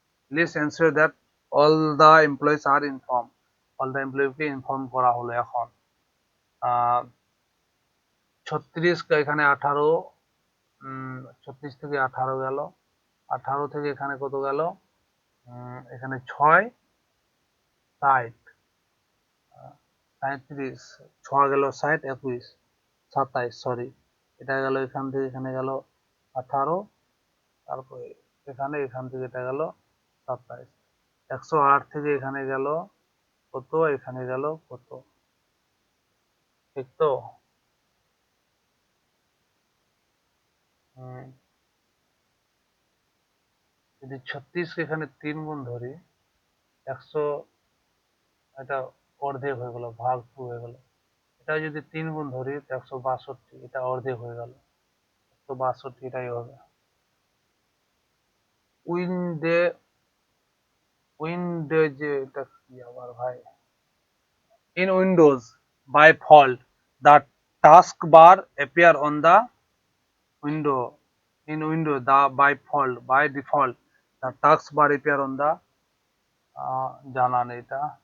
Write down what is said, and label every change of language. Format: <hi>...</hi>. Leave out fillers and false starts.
<en>Please ensure that all the employees are informed. all the employee</en> <bn>K inform করা হলো এখন। 36 এখানে 18, 36 থেকে 18 গেল, 18 থেকে এখানে কত গেল, এখানে 6, 60, 37, 6 গেল 60, 21, 27, সরি, এটা গেল এখান থেকে এখানে গেল 18, তারপরে এখান থেকে এটা গেল 27, 108 থেকে এখানে গেল কত, এখানে গেল কত, ঠিক তো? যদি 36 কে এখানে 3 গুণ ধরি, 100, এটা অর্ধেক হয়ে গেল, ভাগ 2 হয়ে গেল। এটা যদি 3 গুণ ধরি তো 162, এটা অর্ধেক হয়ে গেল, 162 এটাই হবে। উইন্ডে উইন্ডে যে এটা কি আবার ভাই,</bn> <en>in windows by default the taskbar appear on the window, in windows the by default the taskbar appear on the,</en> <bn>জানা নেই এটা।</bn>